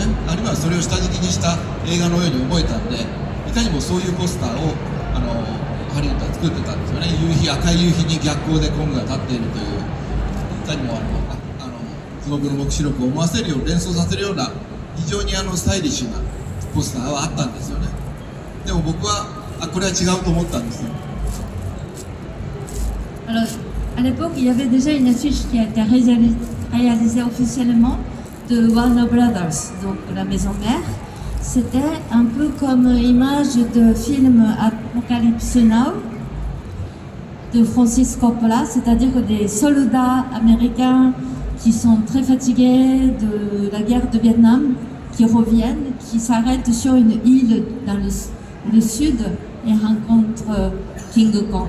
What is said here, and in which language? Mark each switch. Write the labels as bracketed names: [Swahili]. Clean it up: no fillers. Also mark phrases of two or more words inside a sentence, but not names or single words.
[Japanese] あるいはそれを下敷きにした映画のように思えたんで、いかにもそういうポスターをハリウッドは作ってたんですよね。赤い夕日に逆光でコングが立っているという、いかにも地獄の黙示録を思わせるよう、連想させるような非常にスタイリッシュなポスターはあったんですよね。でも僕はこれは違うと思ったんですよ。 [French] Alors, à l'époque, il y avait déjà une affiche qui a été réalisée officiellement de Warner Brothers, donc la maison mère. C'était un peu comme image de film Apocalypse Now de Francis Coppola, c'est-à-dire des soldats américains qui sont très fatigués de la guerre de Vietnam, qui reviennent, qui s'arrêtent sur une île dans le sud et rencontrent King Kong.